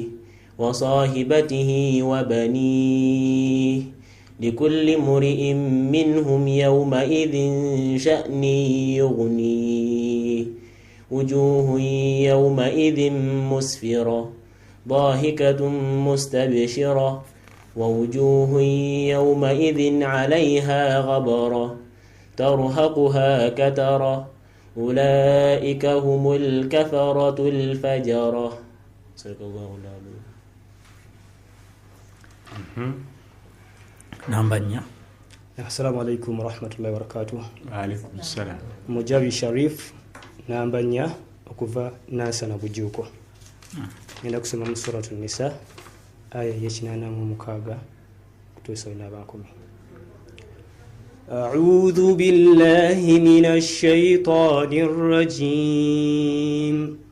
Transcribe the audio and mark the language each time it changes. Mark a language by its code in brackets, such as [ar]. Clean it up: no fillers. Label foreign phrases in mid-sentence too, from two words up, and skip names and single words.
[ar] وصاحبته وبنيه لكل امرئ منهم يومئذ شأن يغنيه وجوه يومئذ مسفرة ضاحكة مستبشرة ووجوه يومئذ عليها غبرة ترهقها كترة أولئك هم الكفرة الفجرة. صدق الله العظيم. نعم. السلام عليكم ورحمة الله وبركاته. وعليكم السلام. [lg] Mujabi Sharif nambanya okuva Nasa na Bujuko. Ngenda kusoma mu Suratul Nisa aya ya 86 kutuusa na 10. [ar] أعوذ بالله من الشيطان الرجيم.